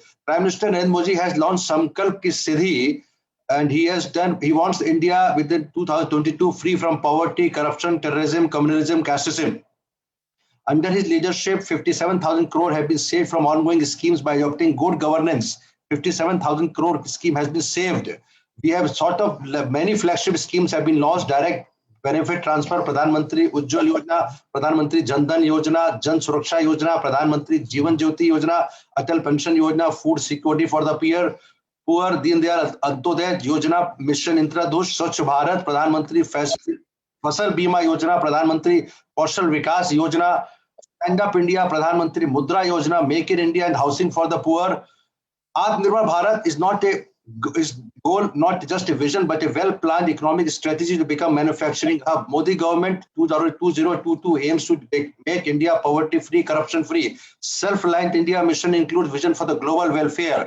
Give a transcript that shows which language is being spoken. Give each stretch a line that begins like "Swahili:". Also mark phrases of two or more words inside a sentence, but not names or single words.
English: Prime Minister Narendra Modi has launched Sankalp Ki Siddhi and he wants India within 2022 free from poverty, corruption, terrorism, communalism, casteism. Under his leadership, 57,000 crore have been saved from ongoing schemes by adopting good governance. 57,000 crore scheme has been saved. We have sort of many flagship schemes have been launched. Direct benefit transfer, Pradhan Mantri Ujjwal Yojana, Pradhan Mantri Jan Dhan Yojana, Jan Suraksha Yojana, Pradhan Mantri Jeevan Jyoti Yojana, Atal Pension Yojana, food security for the poor, Deen Dayal Antyodaya Yojana, Mission Indradush, Swachh Bharat, Pradhan Mantri Fasal Bima Yojana, Pradhan Mantri Kaushal Vikas Yojana, Stand Up India, Pradhan Mantri Mudra Yojana, Make in India and housing for the poor. Atmanirbhar Bharat is not a goal, not just a vision, but a well-planned economic strategy to become manufacturing hub. Modi government 2022 aims to make India poverty-free, corruption-free. Self-reliant India mission includes vision for the global welfare.